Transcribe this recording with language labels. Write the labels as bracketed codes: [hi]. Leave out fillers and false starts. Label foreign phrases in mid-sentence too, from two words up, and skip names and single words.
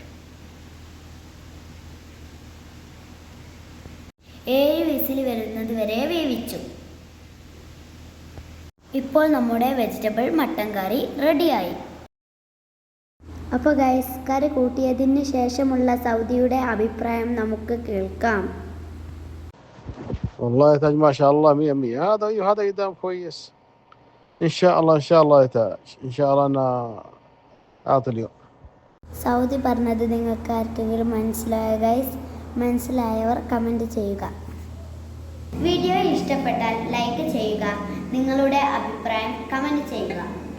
[ml] 7 വിസിൽ വരുന്നത് വരെ വേവിച്ചു. ഇപ്പോൾ നമ്മുടെ വെജിറ്റബിൾ മട്ടൻ കറി റെഡിയായി. അപ്പോൾ ഗൈസ്, കറി കൂട്ടിയതിന് ശേഷമുള്ള സൗദിയുടെ അഭിപ്രായം നമുക്ക് കേൾക്കാം. [ar] والله يا تاج ما شاء الله 100 هذا يدام كويس. ان شاء الله يا تاج، ان شاء الله انا اعطي اليوم. [ml] സൗദി പറഞ്ഞത് നിങ്ങൾക്ക് ആർക്കെങ്കിലും മനസ്സിലായോ ഗൈസ്? മനസ്സിലായവർ കമൻറ്റ് ചെയ്യുക. വീഡിയോ ഇഷ്ടപ്പെട്ടാൽ ലൈക്ക് ചെയ്യുക. നിങ്ങളുടെ അഭിപ്രായം കമൻറ്റ് ചെയ്യുക.